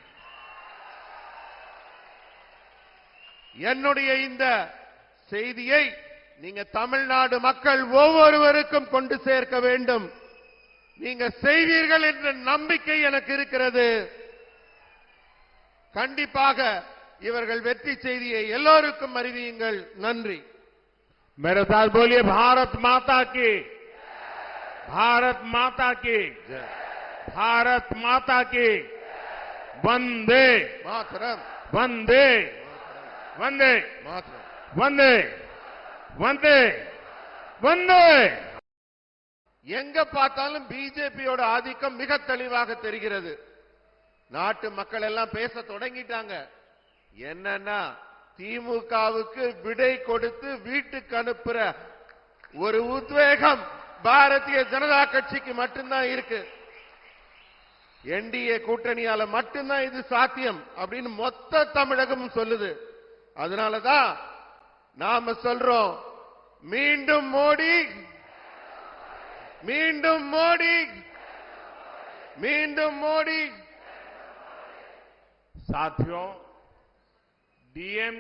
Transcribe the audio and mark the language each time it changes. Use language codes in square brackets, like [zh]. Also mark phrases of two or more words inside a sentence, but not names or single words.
[ta] என்னுடைய இந்த செய்தியை நீங்க தமிழ்நாடு மக்கள் ஒவ்வொருவருக்கும் கொண்டு சேர்க்க வேண்டும். நீங்க செய்வீர்கள் என்ற நம்பிக்கை எனக்கு இருக்கிறது. கண்டிப்பாக இவர்கள் வெற்றி செய்தியை எல்லோருக்கும் அறிவியுங்கள். நன்றி. [hi] मेरे साथ बोलिए भारत माता की, भारत माता की, भारत माता की। वंदे मातरम, वंदे वंदे मातरम. वंदे वंदे वंदे। [ta] எங்க பார்த்தாலும் பிஜேபியோட ஆதிக்கம் மிக தெளிவாக தெரிகிறது. நாட்டு மக்கள் எல்லாம் பேச தொடங்கிட்டாங்க. என்னன்னா திமுகவுக்கு விடை கொடுத்து வீட்டுக்கு அனுப்புற ஒரு உத்வேகம் பாரதிய ஜனதா கட்சிக்கு மட்டும்தான் இருக்கு. என்டிஏ கூட்டணியால மட்டும்தான் இது சாத்தியம் அப்படின்னு மொத்த தமிழகம் சொல்லுது. அதனாலதான் நாம சொல்றோம், மீண்டும் மோடி, மீண்டும் மோடி, மீண்டும் மோடி. [hi] साथियों, डीएम